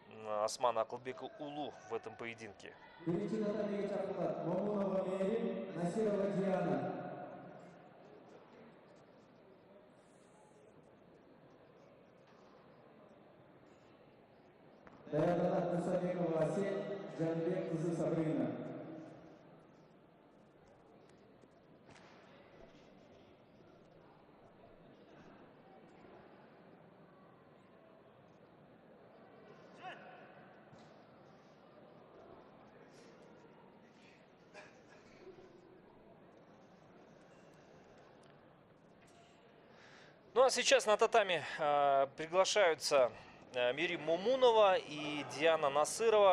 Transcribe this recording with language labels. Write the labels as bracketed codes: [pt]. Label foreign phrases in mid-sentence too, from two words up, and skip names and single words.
[ru] Османа Акылбека Улу в этом поединке. [uz] Birinchi tatamiga chaqiriladi. Mo'minova Merim, Nasirova Diana. Tayyorlanadi Musadekova Asil, Janibek qizi Sabrina. [ru] Ну а сейчас на татами приглашаются Мирим Момунова и Диана Насырова.